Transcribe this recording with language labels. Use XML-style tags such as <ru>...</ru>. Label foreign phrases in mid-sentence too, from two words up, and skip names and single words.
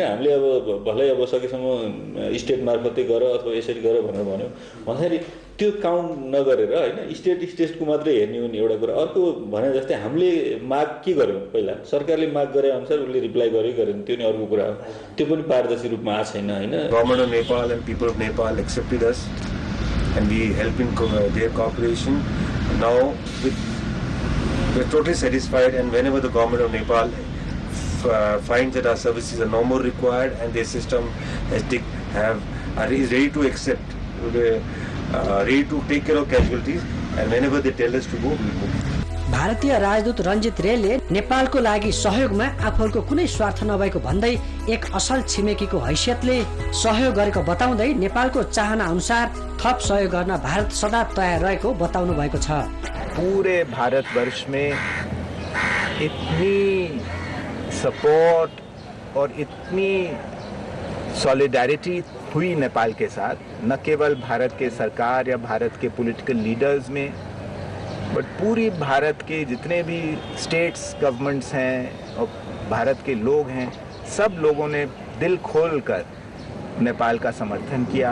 <ne>हामीले अब भलै अब सकेसम्म स्टेट मार्फतै गर अथवा यसरी गर भनेर भन्यो भन्दाखेरि त्यो काउन्ट नगरेर होइन स्टेटको मात्रै हेर्ने हुने एउटा कुरा। अर्को भने जस्तै हामीले माग के गर्यौँ पहिला, सरकारले माग गरे अनुसार उसले रिप्लाई गरेन, त्यो नि अर्को कुरा हो। त्यो पनि पारदर्शी रूपमा आएको छैन होइन।</ne> <en>Government of Nepal and people of Nepal accepted us and we help in their cooperation. Now we're totally satisfied, and whenever the government of Nepal finds that our services are no more required and their system is ready to accept, ready to take care of casualties, and whenever they tell us to go, we move.</en> <ne>भारतीय राजदूत रञ्जित रेलले नेपालको लागि सहयोगमा आफूहरूको कुनै स्वार्थ नभएको भन्दै एक असल छिमेकीको हैसियतले सहयोग गरेको बताउँदै नेपालको चाहना अनुसार थप सहयोग गर्न भारत सदा तयार रहेको बताउनु भएको छ।</ne> <hi>पूरे भारतवर्ष में इतनी सपोर्ट और इतनी सॉलिडारिटी हुई नेपाल के साथ, न केवल भारत के सरकार या भारत के</hi> <en>political leaders</en> <hi>में, बट पूरी भारत के जितने भी</hi> <en>states governments</en> <hi>हैं और भारत के लोग हैं, सब लोगों ने दिल खोलकर नेपाल का समर्थन किया।</hi>